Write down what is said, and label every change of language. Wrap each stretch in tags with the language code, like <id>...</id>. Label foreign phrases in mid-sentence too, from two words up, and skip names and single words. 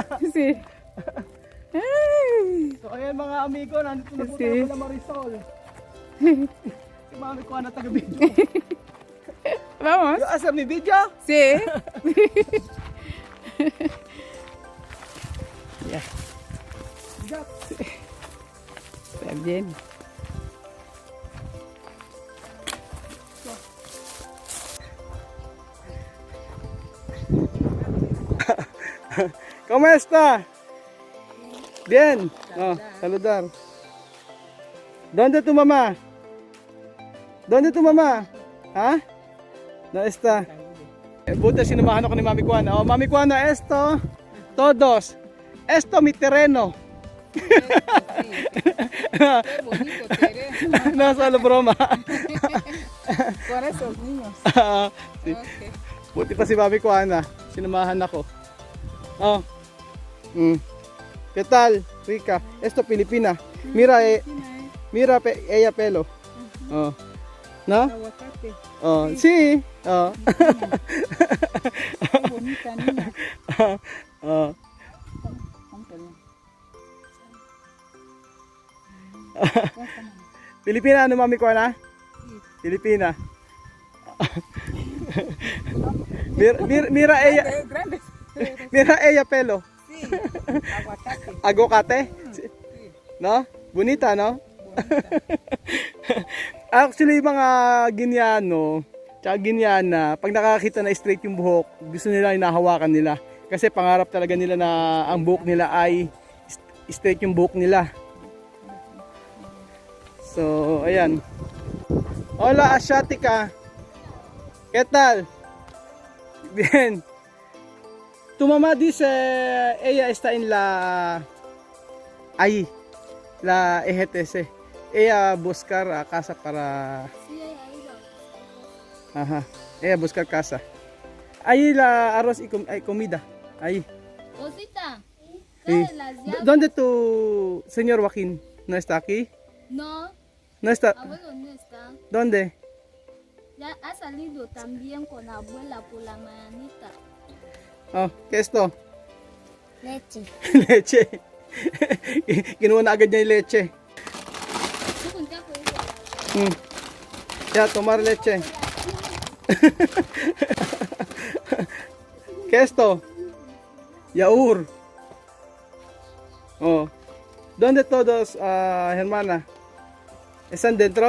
<es>Sí.</es> <tl>So ayan mga amigo, nandito na po Si- tayo kila Marisol. Si Mami Juana taga video.</tl> <es>Vamos. Yo hacer mi video? Sí. Ya. Está bien. ¿Cómo está? Bien. Oh, saludar. ¿Dónde tu mamá? ¿Dónde tu mamá? ¿Ah? ¿Dónde está?</es> <tl>Buti sinamahan ako ni Mami Juana.</tl> <es>Oh, Mami Juana, esto, todos. Esto mi terreno. Qué bonito terreno. No, solo broma. Por esos niños. Sí. Okay.</es> <tl>Buti pa si Mami Juana. Sinamahan ako. Oh.</tl> <es>¿Qué tal, Rica? Esto Filipina. Mira, mira ella pelo. Oh. ¿No? Aguacate. Oh, sí. Oh. Qué bonita niña. Oh. Póntelo.</es> <tl>Filipina, ano Mami Juana?</tl> <es>Filipina. Mira ella, Grandes. mira ella pelo. Sí. Aguacate. Agokate? Sí. No? Bonita, no? Bonita.</es> <tl>Actually, mga Ginyano, tsaka Ginyana, pag nakakita na straight yung buhok, gusto nila hinahawakan nila. Kasi pangarap talaga nila na ang buhok nila ay straight yung buhok nila. So, ayan.</tl> <es>Hola, asiática. ¿Qué tal? Bien. Tu mamá dice, ella está en ahí, la EGTC. Ella buscar casa para... Ajá, ella buscar casa. Ahí la arroz y hay comida. Ahí. Rosita, Sí. ¿qué las llaves? ¿Dónde tu señor Joaquín? ¿No está aquí? No, ¿No está? abuelo no está. ¿Dónde? Ya ha salido también con abuela por la mañanita. Oh, ¿qué es esto? Leche. Leche.</es> <tl>Kinuha na agad niya yung leche.</tl> <es>Mm. Ya, tomar leche. ¿Qué es esto? Yaur. Oh. ¿Dónde todos, hermana? ¿Están dentro?</es>